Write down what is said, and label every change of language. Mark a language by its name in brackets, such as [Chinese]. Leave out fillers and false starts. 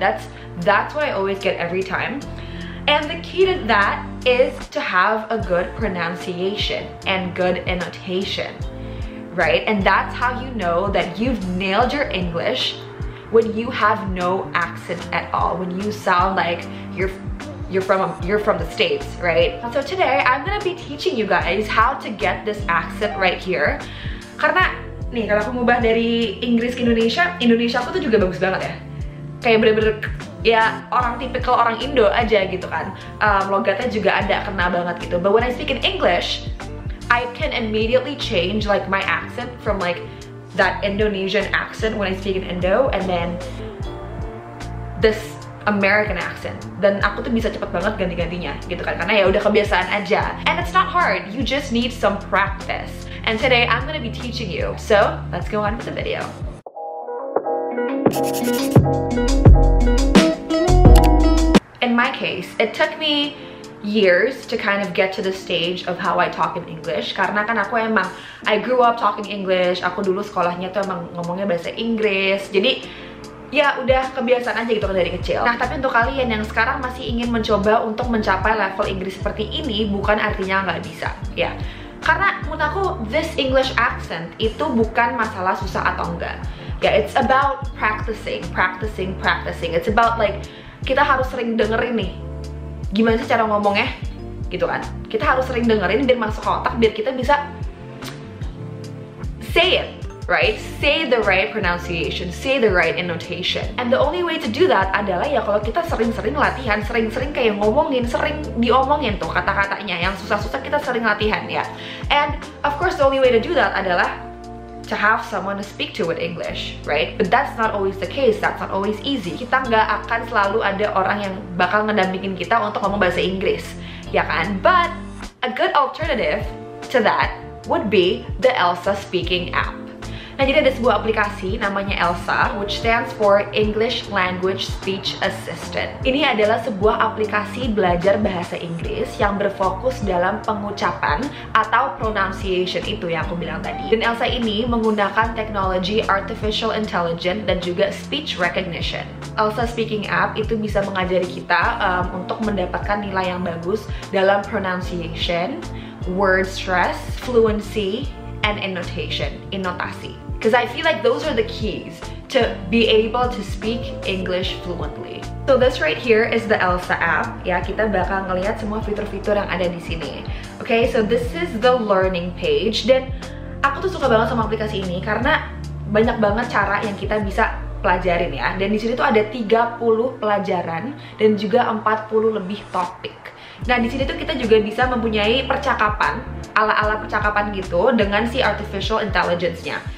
[English] That's what I always get every time. And the key to that is to have a good pronunciation and good annotation, right? And that's how you know that you've nailed your English when you have no accent at all, when you sound like you're from the States, right? So today I'm gonna be teaching you guys how to get this accent right here. [Indonesian] Karena nih kalau aku ngubah dari Inggris ke Indonesia aku tuh juga bagus banget ya. Kayak bener-bener ya orang tipikal orang Indo aja gitu kan, logatnya juga ada kena banget gitu. [English] But when I speak in English, I can immediately change like my accent from like that Indonesian accent when I speak in Indo and then this American accent. [Indonesian] Dan aku tuh bisa cepet banget ganti-gantinya gitu kan, karena ya udah kebiasaan aja. [English] And it's not hard, you just need some practice. And today I'm gonna be teaching you. So let's go on with the video. In my case, it took me years to kind of get to the stage of how I talk in English. [Indonesian] Karena kan aku emang, [English] I grew up talking English. [Indonesian] Aku dulu sekolahnya tuh emang ngomongnya bahasa Inggris. Jadi ya udah kebiasaan aja gitu kan dari kecil. Nah tapi untuk kalian yang sekarang masih ingin mencoba untuk mencapai level Inggris seperti ini, bukan artinya nggak bisa ya. Karena menurut aku [English] this English accent [Indonesian] itu bukan masalah susah atau enggak. [English] Ya, it's about practicing. It's about like [Indonesian] kita harus sering dengerin nih gimana sih cara ngomongnya gitu kan. Kita harus sering dengerin biar masuk ke otak, biar kita bisa [English] say it, right? Say the right pronunciation, say the right annotation. And the only way to do that [Indonesian] adalah ya kalau kita sering-sering latihan, sering-sering kayak ngomongin, sering diomongin tuh kata-katanya yang susah-susah, kita sering latihan ya. And of course the only way to do that adalah to have someone to speak to with English, right? [English] But that's not always the case, that's not always easy. [Indonesian] Kita nggak akan selalu ada orang yang bakal ngedampingin kita untuk ngomong bahasa Inggris, ya kan? [English] But a good alternative to that would be the Elsa Speaking app. [Indonesian] Nah, jadi ada sebuah aplikasi namanya Elsa, [English] which stands for English Language Speech Assistant. [Indonesian] Ini adalah sebuah aplikasi belajar bahasa Inggris yang berfokus dalam pengucapan atau pronunciation itu yang aku bilang tadi. Dan Elsa ini menggunakan teknologi artificial intelligence dan juga speech recognition. Elsa Speaking app itu bisa mengajari kita untuk mendapatkan nilai yang bagus dalam pronunciation, word stress, fluency, and annotation, innotasi. [English] Because I feel like those are the keys to be able to speak English fluently. So this right here is the Elsa app. [Indonesian] Ya, kita bakal ngelihat semua fitur-fitur yang ada di sini. [English] Okay, so this is the learning page. [Indonesian] Dan aku tuh suka banget sama aplikasi ini karena banyak banget cara yang kita bisa pelajarin ya. Dan di sini tuh ada 30 pelajaran dan juga 40 lebih topik. Nah, di sini tuh kita juga bisa mempunyai percakapan, ala-ala percakapan gitu dengan si artificial intelligence-nya.